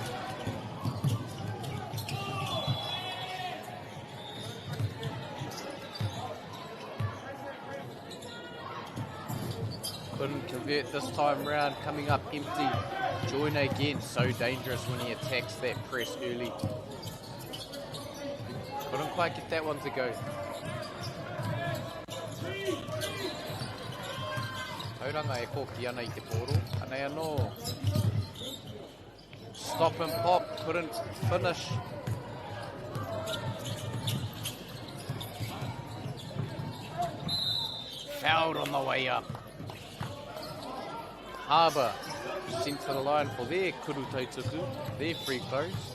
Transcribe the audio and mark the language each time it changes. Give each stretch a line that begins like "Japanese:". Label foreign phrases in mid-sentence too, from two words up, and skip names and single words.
English: Couldn't convert this time round, coming up empty. Joiner again, so dangerous when he attacks that press early. Couldn't quite get that one to go.
Māori: Tauranga e koki ana I te poro. Anei anō.
English: Stop and pop, couldn't finish. Fouled on the way up. Harbour sent to the line for their
Māori: kurutau tuku,
English: their free throws.